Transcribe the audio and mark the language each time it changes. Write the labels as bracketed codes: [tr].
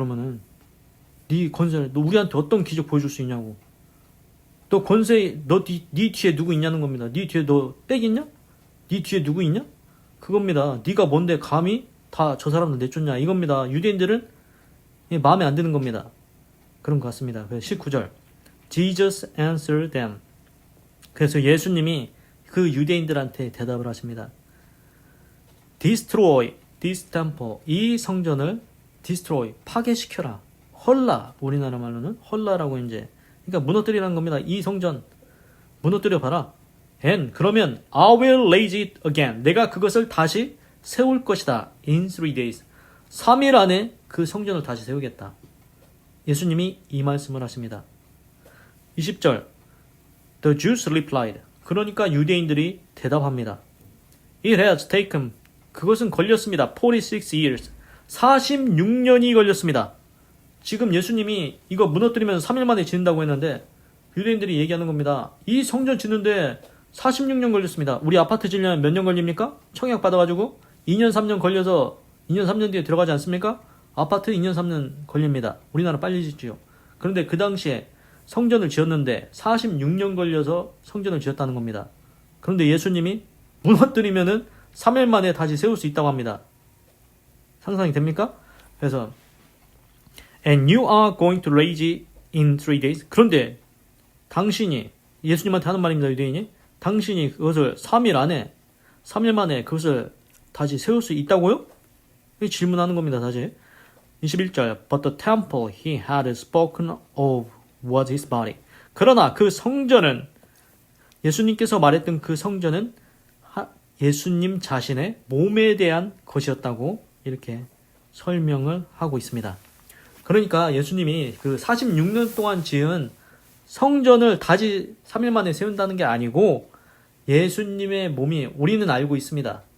[ko] 그러면은 네 권세를 너 우리한테 어떤 기적 보여줄 수 있냐고. 너 권세 네 뒤에 누구 있냐는 겁니다. 네 뒤에 너 빽 있냐? 네 뒤에 누구 있냐? 그겁니다. 네가 뭔데 감히 다 저 사람들 내쫓냐 이겁니다. 유대인들은 마음에 안 드는 겁니다. 그런 것 같습니다. 그래서 19절 [en] Jesus answered them. [ko] 그래서 예수님이 그 유대인들한테 대답을 하십니다. [en] Destroy this temple. [ko] 이 성전을 destroy 파괴시켜라. 헐라. 우리나라 말로는 헐라라고 이제 그러니까 무너뜨리라는 겁니다. 이 성전 무너뜨려 봐라. [en] And [ko] 그러면 [en] I will raise it again. [ko] 내가 그것을 다시 세울 것이다. [en] In 3 days. [ko] 3일 안에 그 성전을 다시 세우겠다. 예수님이 이 말씀을 하십니다. 20절 [en] The Jews replied. [ko] 그러니까 유대인들이 대답합니다. [en] It has taken. [ko] 그것은 걸렸습니다. [en] 46 years. [ko] 46년이 걸렸습니다. 지금 예수님이 이거 무너뜨리면서 3일 만에 짓는다고 했는데 유대인들이 얘기하는 겁니다. 이 성전 짓는데 46년 걸렸습니다. 우리 아파트 짓려면 몇 년 걸립니까? 청약 받아가지고 2년 3년 걸려서 2년 3년 뒤에 들어가지 않습니까? 아파트 2년 3년 걸립니다. 우리나라 빨리 짓지요. 그런데 그 당시에 성전을 지었는데 46년 걸려서 성전을 지었다는 겁니다. 그런데 예수님이 무너뜨리면은 3일 만에 다시 세울 수 있다고 합니다. 상상이 됩니까? 그래서 [en] And you are going to raise it in 3 days. [ko] 그런데 당신이 예수님한테 하는 말입니다. 유대인이 당신이 그것을 3일 만에 그것을 다시 세울 수 있다고요? 질문하는 겁니다. 다시 21절 [en] But the temple he had spoken of was his body. [ko] 그러나 그 성전은 예수님께서 말했던 그 성전은 예수님 자신의 몸에 대한 것이었다고 이렇게 설명을 하고 있습니다. 그러니까 예수님이 그 46년 동안 지은 성전을 다시 3일 만에 세운다는 게 아니고 예수님의 몸이 우리는 알고 있습니다.